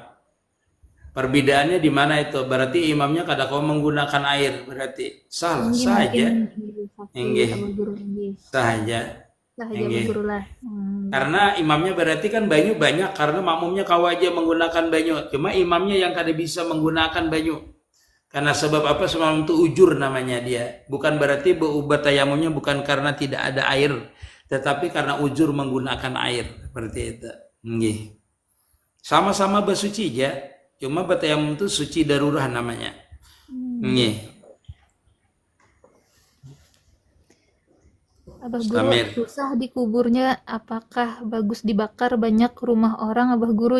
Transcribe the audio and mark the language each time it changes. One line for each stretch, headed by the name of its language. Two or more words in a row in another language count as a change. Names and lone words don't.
Banjar: Perbedaannya di mana itu? Berarti imamnya kada kau menggunakan air, berarti sah saja. Inggih. Sah aja. Inggih. Karena imamnya berarti kan banyu banyak, karena makmumnya kau aja menggunakan banyu. Cuma imamnya yang kada bisa menggunakan banyu. Karena sebab apa? Sebab itu ujur namanya dia.
Indonesian: Bukan berarti berubat tayamumnya bukan karena tidak ada air, tetapi karena ujur menggunakan air.
Banjar: Seperti itu. Inggih. Sama-sama bersuci ya. Cuma bertayamum itu suci darurah namanya. Nggih. Abah Guru, susah dikuburnya, apakah bagus dibakar banyak rumah orang Abah Guru?